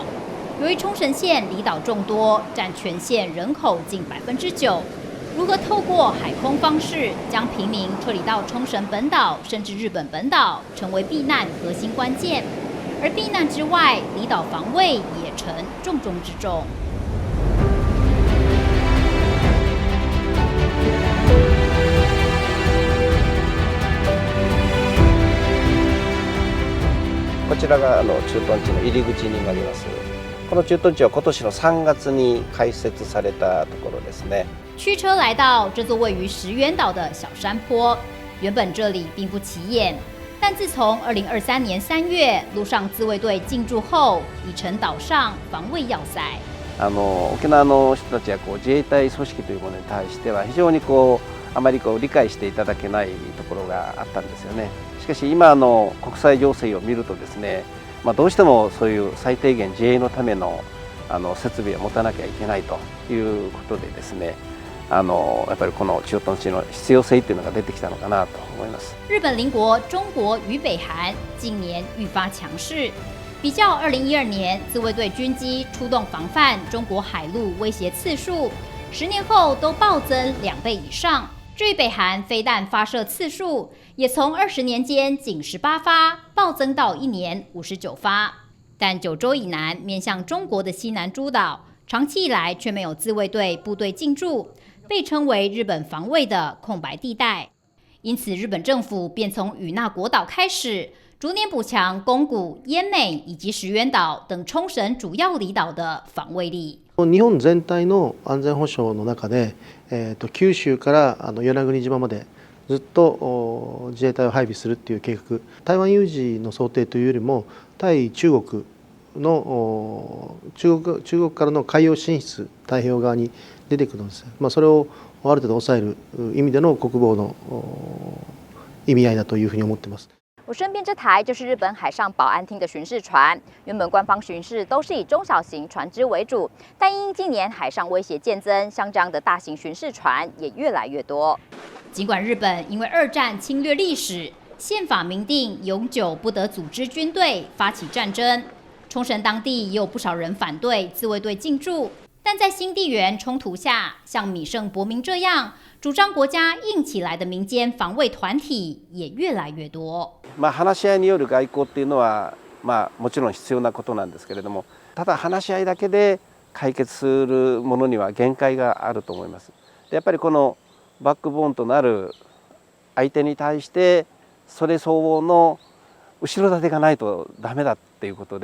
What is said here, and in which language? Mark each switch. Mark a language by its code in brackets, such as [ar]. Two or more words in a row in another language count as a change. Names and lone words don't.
[zh] 由于冲绳县离岛众多，占全县人口近9%， 如何透过海空方式将平民撤离到冲绳本岛甚至日本本岛，成为避难核心关键。而避难之外，离岛防卫也成重中之重。 [ja] こちらが駐屯地の入り口になります。この駐屯地は今年の3月に開設されたところですね。 [zh] 驱车来到这座位于石垣岛的小山坡，原本这里并不起眼，但自从2023年3月陆上自卫隊进驻後，已成島上防衛要塞。 [ja] 沖縄の人たちは自衛隊組織というものに対しては非常にあまり理解していただけないところがあったんですよね。しかし今国際情勢を見るとですね、どうしてもそういう最低限自衛のための設備を持たなきゃいけないということでですね、やっぱりこの駐屯地の必要性というのが出てきたのかなと思います。 [zh] 日本邻国中国与北韩近年愈发强势。比较2012年自卫队军机出动防范中国海陆威胁次数，10年后都暴增2倍以上。至于北韩飞弹发射次数，也从20年间仅18发暴增到1年59发。但九州以南面向中国的西南诸岛，长期以来却没有自卫队部队进驻，被称为日本防卫的空白地带。因此，日本政府便从与那国岛开始，逐年補強宫古、奄美以及石垣島等冲绳主要離島的防衛力。 [ja] 日本全体の安全保障の中で、九州から与那国島までずっと自衛隊を配備するっていう計画、台湾有事の想定というよりも対中国の中国からの海洋進出、太平洋側に出てくるんです。それをある程度抑える意味での国防の意味合いだというふうに思っています。 [zh] 我身边这台就是日本海上保安厅的巡视船。原本官方巡视都是以中小型船只为主，但因近年海上威胁渐增，像这样的大型巡视船也越来越多。尽管日本因为2战侵略历史，宪法明定永久不得组织军队发起战争，冲绳当地也有不少人反对自卫队进驻。但在新地缘冲突下，像米胜博明这样主张国家硬起来的民间防卫团体也越来越多。 [ja] 話し合いによる外交っていうのはもちろん必要なことなんですけれども、ただ話し合いだけで解決するものには限界があると思います。でやっぱりこのバックボーンとなる相手に対してそれ相応の後ろ盾がないとダメだっていうこと